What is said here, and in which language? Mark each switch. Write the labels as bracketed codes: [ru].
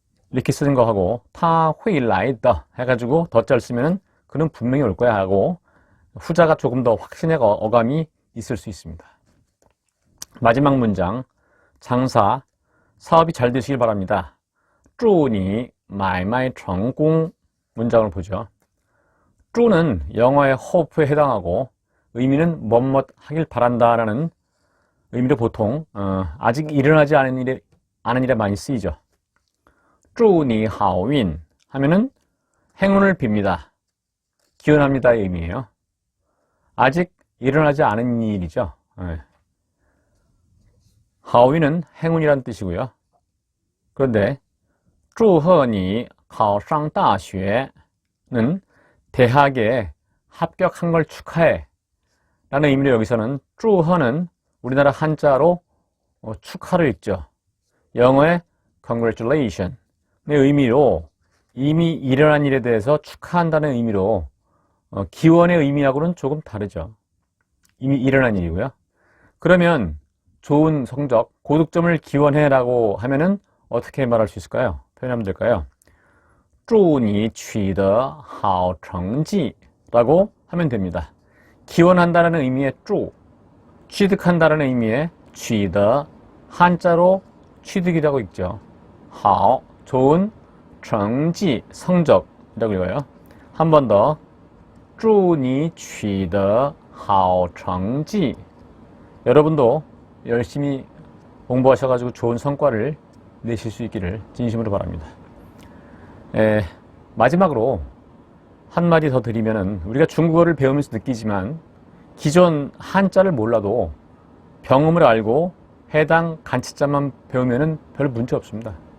[ko] 이렇게 쓰는 거 하고 [zh] 他会来的 [ko] 해가지고 더자를 쓰면은 그는 분명히 올 거야 하고 후자가 조금 더 확신의 어감이 있을 수 있습니다. 마지막 문장, 장사, 사업이 잘 되시길 바랍니다. [zh] 祝你买卖成功 [ko] 문장을 보죠. 祝는 영어의 hope에 해당하고 의미는 뭐뭐 하길 바란다 라는 의미로 보통 아직 일어나지 않은 일에 많이 쓰이죠. [zh] 祝你好运 [ko] 하면은 행운을 빕니다. 기원합니다의 의미예요. 아직 일어나지 않은 일이죠. 하오위는 행운이란 뜻이고요. 그런데 [zh] 祝贺你考上大学 [ko] 는 대학에 합격한 걸 축하해 라는 의미로 여기서는 祝贺는 우리나라 한자로 축하를 읽죠. 영어의 congratulation 의 의미로 이미 일어난 일에 대해서 축하한다는 의미로 기원의 의미하고는 조금 다르죠. 이미 일어난 일이고요. 그러면 좋은 성적, 고득점을 기원해라고 하면은 어떻게 말할 수 있을까요? 표현하면 될까요? [zh] 祝你取得好成绩 [ko] 라고 하면 됩니다. 기원한다는 의미의 祝, 취득한다는 의미의 取得, 한자로 취득이라고 읽죠. 好, 좋은, 成绩, 성적이라고 읽어요. 한 번 더, [zh] 祝你取得好成绩. [ko] 여러분도 열심히 공부하셔가지고 좋은 성과를 내실 수 있기를 진심으로 바랍니다. 마지막으로 한마디 더 드리면은, 우리가 중국어를 배우면서 느끼지만 기존 한자를 몰라도 병음을 알고 해당 간치자만 배우면은 별 문제 없습니다.